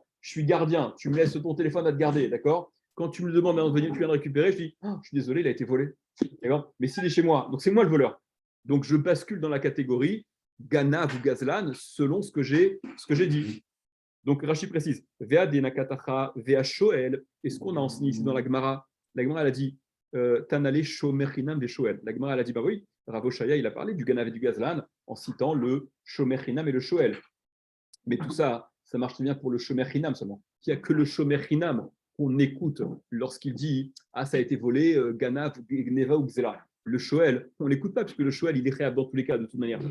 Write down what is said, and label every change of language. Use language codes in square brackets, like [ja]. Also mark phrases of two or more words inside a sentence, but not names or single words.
[fr] Je suis gardien, tu me laisses ton téléphone à te garder, d'accord? Quand tu me demandes tu viens de récupérer, je dis je suis désolé, il a été volé. D'accord? Mais s'il est chez moi, donc c'est moi le voleur. Donc je bascule dans la catégorie Ganav ou Gazlan selon ce que j'ai dit. Donc Rashi précise, [he] והא דנקטתה והא שואל, [fr] et ce qu'on a enseigné ici dans la Gemara, elle a dit [he] תנא לה שומר חנם ושואל. [fr] La Gemara elle a dit bah oui, Rav Oshaya il a parlé du Ganav et du Gazlan en citant le shomerchinam et le shoel. Mais tout ça, ça marche très bien pour le shomerchinam seulement. Il n'y a que le shomerchinam qu'on écoute lorsqu'il dit ça a été volé, Ganav, Gneva ou Gzela. Le shoel, on l'écoute pas parce que le shoel il est réel dans tous les cas de toute manière.